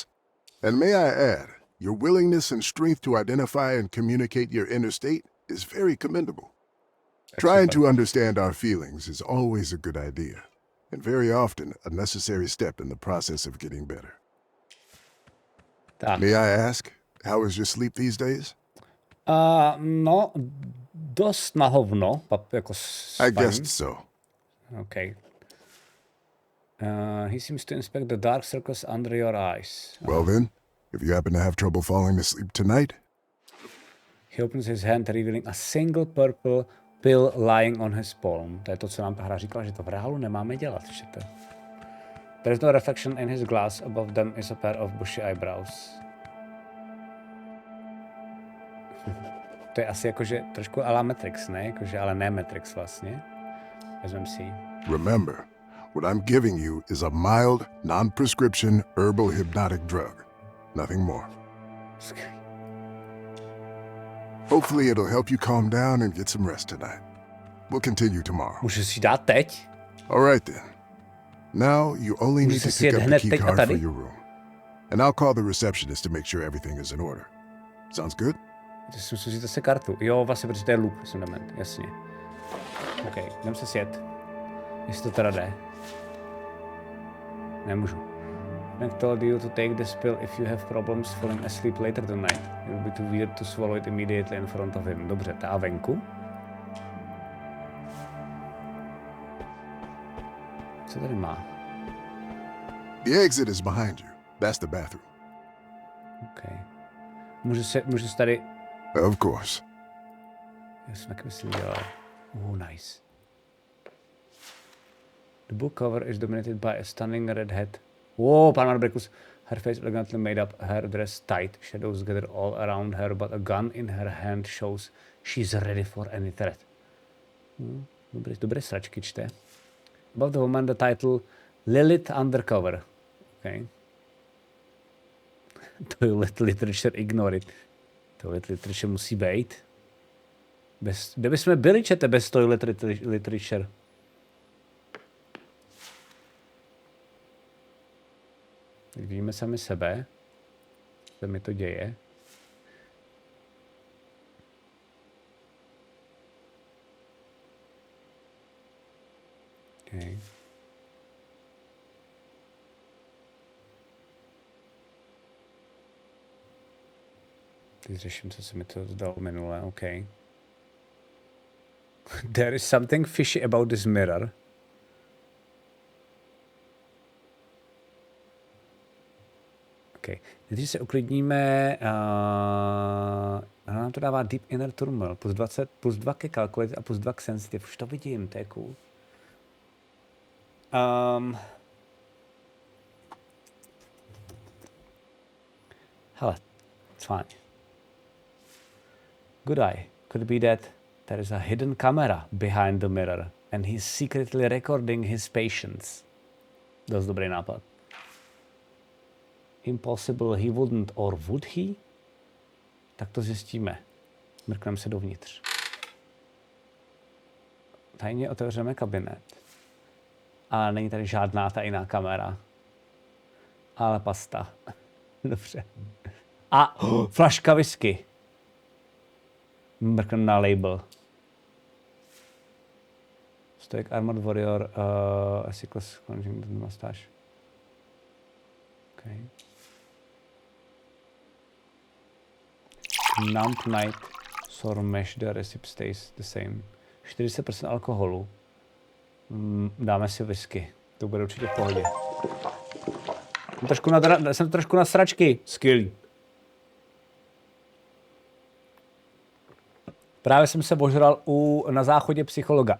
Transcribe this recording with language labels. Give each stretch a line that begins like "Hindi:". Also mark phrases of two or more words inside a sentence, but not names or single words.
English: And may I add, your willingness and strength to identify and communicate your inner state is very commendable. Trying to understand our feelings is always a good idea, and very often a necessary step in the process of getting better.
Czech: Tak.
English: May I ask, how is your sleep these days?
Czech: No, dost na hovno, jako
English: I guessed so. Okay. He seems to inspect the dark circles under your eyes. Well then, if you happen to have trouble falling asleep tonight, He opens his hand, revealing a single purple pill lying on his palm.
Czech: To je to, co nám ta hra říkala, že to v reálu nemáme dělat. Čete.
English: There is no reflection in his glass. Above them is a pair of bushy eyebrows.
Czech: To je asi jakože trošku a la Matrix, ne? Jakože, ale ne Matrix vlastně. Vezmem si.
English: remember, what I'm giving you is a mild, non-prescription herbal hypnotic drug. Nothing more. Hopefully it'll help you calm down and get some rest tonight. We'll continue tomorrow.
Czech: Můžu si dát teď?
English: All right then. Now you only need to pick up the key card for your room. And I'll call the receptionist to make sure everything is in order. Sounds good?
Czech: Ty si musíš zase kartu. Jo, vlastně, protože to je loop, jsem dement, jasně. OK, jdem se sjet. Jestli to teda jde. Nemůžu.
English: I told you to take this pill if you have problems falling asleep later tonight. It will be too weird to swallow it immediately in front of him.
Czech: Dobře, ta venku. Co tady má?
English: The exit is behind you. That's the bathroom.
Czech: OK. Můžu se tady...
English: Of course.
Czech: Já jsem taky myslím dělal.
English: Nice. The book cover is dominated by a stunning red head.
Czech: Pan Marbricus.
English: Her face elegantly made up, her dress tight, shadows gather all around her, but a gun in her hand shows she's ready for any threat.
Czech: Dobré sračky čte.
English: Above the woman the title Lilith Undercover. Okay. Toilet literature, ignore it. Toilet literature
Czech: musí být. Kde bychom byli, čete, bez
English: toilet literature?
Czech: Tak vidíme sami sebe. Co mi to děje. Okay. Teď řeším, co se mi to zdalo minule,
English: OK. There is something fishy about this mirror. OK.
Czech: Když se uklidníme, nám to dává Deep Inner Turmoil, plus 20, plus 2 ke Calculate a plus 2 k Sensitive. Už to vidím, to je cool. Hele,
English: it's fine. Good eye. Could be that there is a hidden camera behind the mirror and he's secretly recording his patients.
Czech: Dost dobrý nápad.
English: Impossible he wouldn't, or would he?
Czech: Tak to zjistíme. Mrkneme se dovnitř. Tajně otevřeme kabinet. A není tady žádná tajná kamera. Ale pasta. Dobře. A flaška whisky. Mrknem na label.
English: Stoic Armored Warrior, Cycles Conjunct Mustache. Okay. Numb night, sore mesh, the recipe stays the same.
Czech: 40% alkoholu. Dáme si whisky. To bude určitě v pohodě. Jsem trošku na sračky. Skvělý. Právě jsem se ožral na záchodě psychologa.